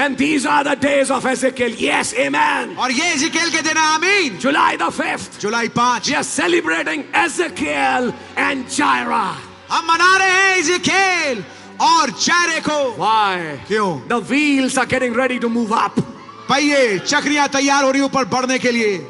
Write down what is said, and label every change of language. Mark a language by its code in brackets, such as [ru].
[en] And these are the days of Ezekiel. Yes, amen. [hi] और ये Ezekiel के दिन है। आमीन। [en] July the 5th. [hi] July 5। [en] We are celebrating Ezekiel and Jireh. [hi] हम मना रहे हैं एजिकेल और जायरे को। [en] Why? [hi] क्यों? [en] The wheels are getting ready to move up. [hi] पहिए, चक्रियां तैयार हो रही ऊपर बढ़ने के लिए।